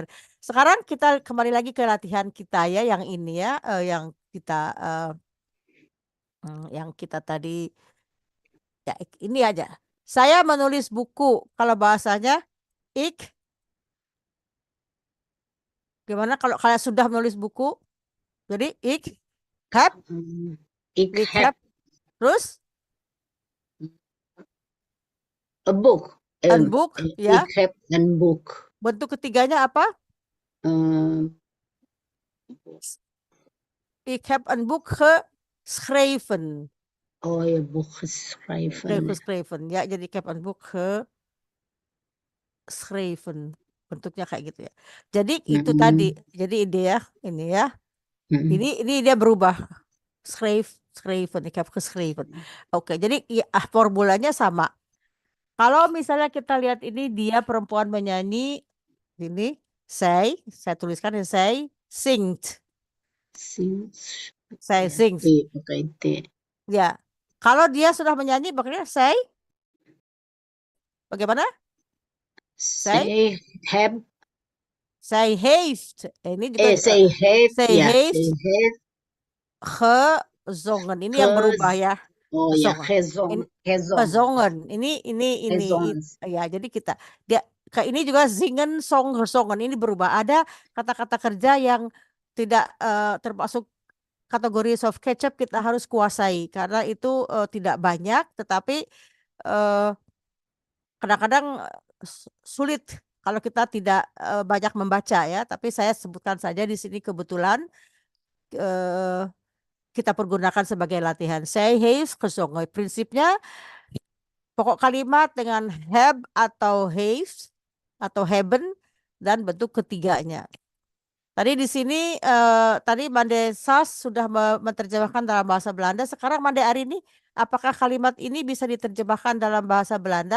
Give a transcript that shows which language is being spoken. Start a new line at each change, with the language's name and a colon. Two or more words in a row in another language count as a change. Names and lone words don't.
Indonesian: Sekarang kita kembali lagi ke latihan kita ya, yang ini ya, yang kita tadi ya, ini aja. Saya menulis buku, kalau bahasanya ik. Gimana kalau kalian sudah menulis buku? Jadi
Dutch: ik heb, Ik ik heb heb,
Indonesian: terus
English: a book.
Dutch: een boek, ya. Ik heb een boek.
Indonesian: Bentuk ketiganya apa?
Dutch: Ik heb een boek geschreven.
Indonesian: Oh ya,
Dutch: boek geschreven. Geschreven.
Indonesian: Ya, jadi
Dutch: ik heb een boek geschreven.
Indonesian: Bentuknya kayak gitu ya. Jadi itu tadi. Jadi ide ya, ini ya. Ini dia berubah.
Dutch: Schreven, ik heb geschreven.
Indonesian: Oke, jadi ya, formulanya sama. Kalau misalnya kita lihat ini, dia perempuan menyanyi, ini saya tuliskan ini, saya zingt. Saya zingt. Ya, kalau dia sudah menyanyi, makanya saya bagaimana?
Dutch: Zij heeft.
Indonesian: Ini juga
Dutch: zij heeft gezongen.
Indonesian: Ini yang berubah ya. Oh ya, gezongen. Ini ya, jadi ini juga zingen, zongen. Ini berubah. Ada kata-kata kerja yang tidak termasuk kategori
English: soft ketchup,
Indonesian: kita harus kuasai karena itu tidak banyak, tetapi kadang-kadang sulit kalau kita tidak banyak membaca ya. Tapi saya sebutkan saja di sini, kebetulan kita pergunakan sebagai latihan.
Dutch: Zij heeft gezongen.
Indonesian: Prinsipnya pokok kalimat dengan heb atau heeft atau hebben dan bentuk ketiganya. Tadi di sini tadi Mande Sas sudah menerjemahkan dalam bahasa Belanda. Sekarang Mande Arini, apakah kalimat ini bisa diterjemahkan dalam bahasa Belanda?